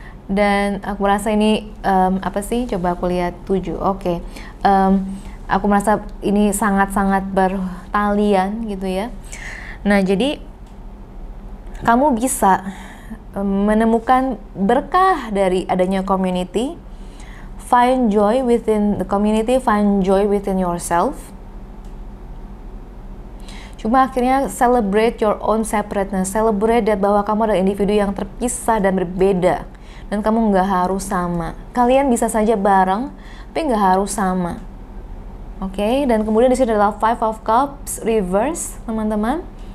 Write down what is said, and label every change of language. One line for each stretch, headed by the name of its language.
Indonesian: Dan aku merasa ini apa sih? Coba aku lihat 7. Oke. Aku merasa ini sangat-sangat bertalian gitu ya. Nah, jadi kamu bisa menemukan berkah dari adanya community.
English: Find joy within the community, find joy within yourself.
Indonesian: Cuma akhirnya
English: celebrate your own separateness, celebrate
Indonesian: bahwa kamu adalah individu yang terpisah dan berbeda, dan kamu nggak harus sama. Kalian bisa saja bareng, tapi nggak harus sama. Oke, dan kemudian di sini adalah Five of Cups reverse, teman-teman.